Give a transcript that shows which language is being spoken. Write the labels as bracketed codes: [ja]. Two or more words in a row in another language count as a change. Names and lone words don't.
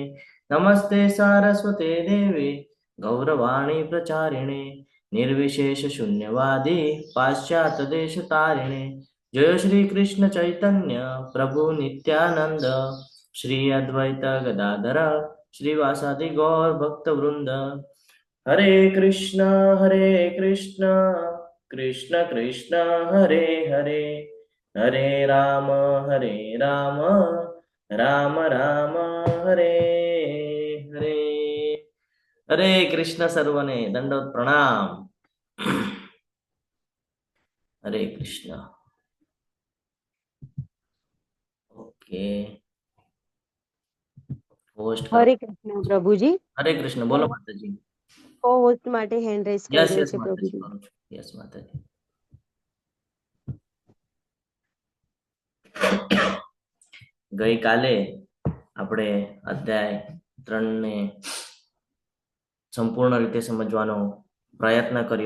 [sa] नमस्ते सारस्वते देवे गौरवाणी प्रचारिणे निर्विशेष शून्यवादी पाश्चात्य देश तारिणे. जय श्री कृष्ण चैतन्य प्रभु नित्यानंद श्री अद्वैत गदाधर श्रीवासादि गौर भक्त वृंद. हरे कृष्ण कृष्ण कृष्ण हरे हरे हरे राम राम राम हरे हरे. [gu] હરે કૃષ્ણ, સર્વને દંડવત પ્રણામ. हरे कृष्ण. [en] okay, host [gu] હરે કૃષ્ણ પ્રભુજી. [hi] हरे कृष्ण. बोलो माताजी. [en] co host [gu] માટે [en] hand raise [gu] यस કર્યો यस છે माताजी, પ્રભુજી. करूं છું. यस माताजी. ગઈકાલે આપણે અધ્યાય 3 ને સંપૂર્ણ રીતે સમજવાનો પ્રયત્ન કર્યો.